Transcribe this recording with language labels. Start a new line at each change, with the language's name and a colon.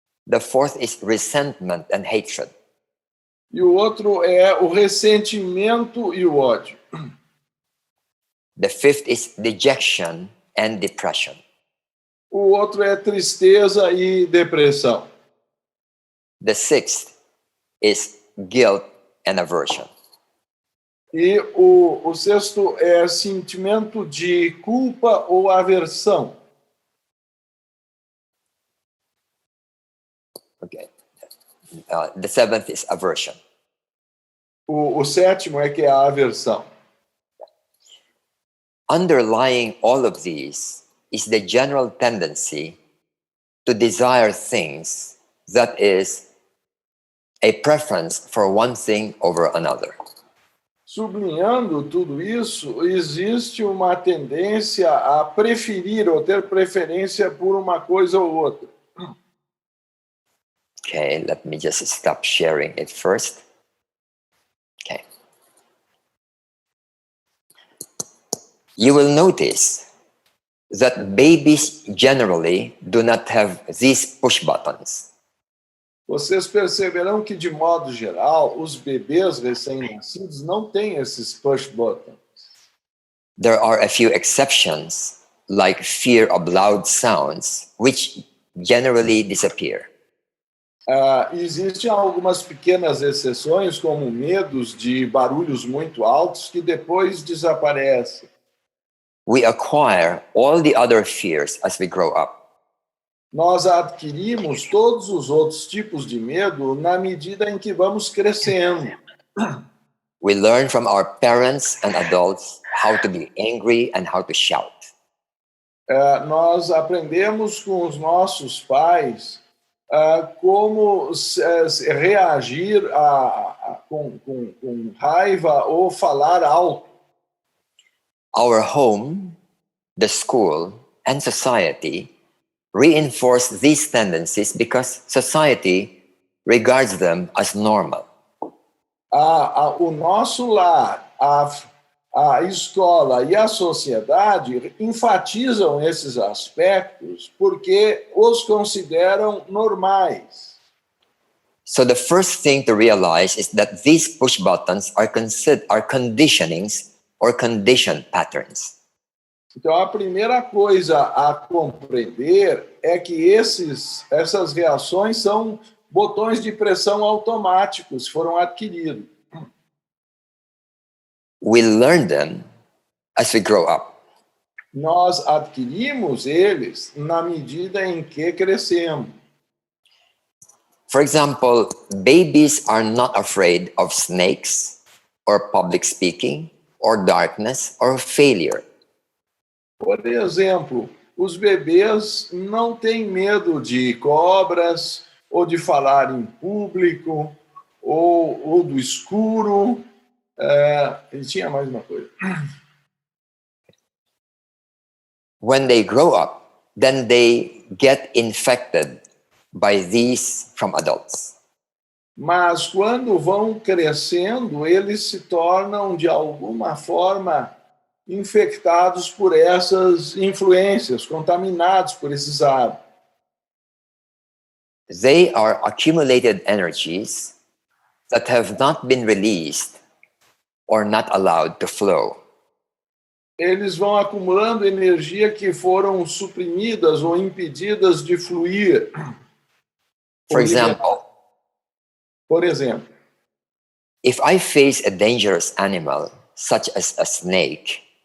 English: The fourth is resentment and hatred.
Portuguese: E o outro é o ressentimento e o ódio.
English: The fifth is dejection and depression.
Portuguese: O outro é tristeza e depressão.
English: The sixth is guilt and aversion.
Portuguese: E o sexto é sentimento de culpa ou aversão.
English: Okay. The seventh is aversion.
Portuguese: O sétimo é que é a aversão.
English: Underlying all of these is the general tendency to desire things that is a preference for one thing over another.
Portuguese: Sublinhando tudo isso, existe uma tendência a preferir ou ter preferência por uma coisa ou outra.
English: Okay, let me just stop sharing it first. Okay. You will notice that babies generally do not have these push buttons.
Portuguese: Vocês perceberão que, de modo geral, os bebês recém-nascidos não têm esses
English: push buttons. There are a few exceptions, like fear of loud sounds, which generally disappear.
Portuguese: Existem algumas pequenas exceções, como medos de barulhos muito altos, que depois desaparecem.
English: We acquire all the other fears as we grow up.
Portuguese: Nós adquirimos todos os outros tipos de medo na medida em que vamos crescendo.
English: We learn from our parents and adults how to be angry and how to shout.
Portuguese: Nós aprendemos com os nossos pais como reagir com raiva ou falar alto.
English: Our home, the school, and society reinforce these tendencies because society regards them as normal.
Portuguese: O nosso lar, a escola e a sociedade enfatizam esses aspectos porque os consideram normais.
English: So the first thing to realize is that these push buttons are conditionings or conditioned patterns.
Portuguese: Então, a primeira coisa a compreender é que essas reações são botões de pressão automáticos, foram adquiridos.
English: We learn them as we grow up.
Portuguese: Nós adquirimos eles na medida em que crescemos.
English: For example, babies are not afraid of snakes or public speaking or darkness or failure.
Portuguese: Por exemplo, os bebês não têm medo de cobras, ou de falar em público, ou do escuro. E tinha mais uma coisa.
English: When they grow up, then they get infected by these from adults.
Portuguese: Mas quando vão crescendo, eles se tornam, de alguma forma, infectados por essas influências, contaminados por esses hábitos.
English: They are accumulated energies that have not been released or not allowed to flow.
Portuguese: Eles vão acumulando energia que foram suprimidas ou impedidas de fluir.
English: For example, if I face a dangerous animal, such as a snake,